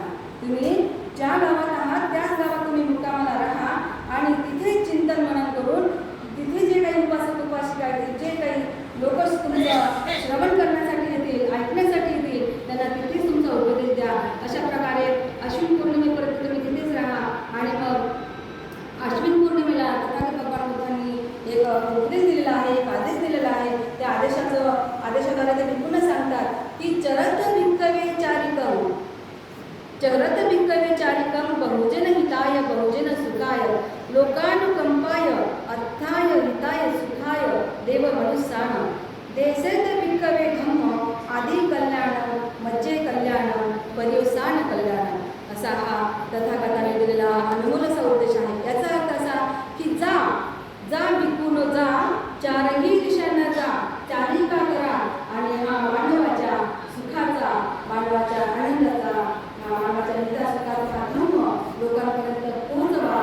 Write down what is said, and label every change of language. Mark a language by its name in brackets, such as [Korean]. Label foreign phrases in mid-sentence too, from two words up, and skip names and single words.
[Marathi] तुम्ही ज्या गावात आहात त्याच गावात तुम्ही मुक्कामाला राहा आणि तिथे चिंतन मनन करून तिथे जे काही उपासक उपासिका आहेत जे काही लोक तुमचं श्रवण करण्यासाठी येतील, ऐकण्यासाठी येतील त्यांना तिथेच तुमचा उपदेश द्या. अशा प्रकारे अश्विन पौर्णिमेपर्यंत तुम्ही तिथेच राहा. आणि मग अश्विन पौर्णिमेला तथागत भगवान बुद्धांनी एक उपदेश दिलेला आहे, एक आदेश दिलेला आहे. त्या आदेशाद्वारे ते भिक्खूंना सांगतात की [Pali] चरत भिक्खवे चारिकम बहुजन हिताय बहुजन सुखाय लोकानुकंपाय अर्थाय हिताय सुखाय देव मनुष्यान देसेत भिक्खवे धम्म आदि कल्याण मज्जे कल्याण पर्यवसान कल्याण. [Marathi] असा हा तथागताने दिलेला अनमोल असा उपदेश आहे. याचा अर्थ असा की जा भिक्खूनो जा, चारही दिशांना जा, चारिका करा आणि हा मानवाच्या सुखाचा, मानवाच्या आनंदाचा, मानवाच्या नित्या सुखाचा धम्म लोकांपर्यंत पोहोचवा.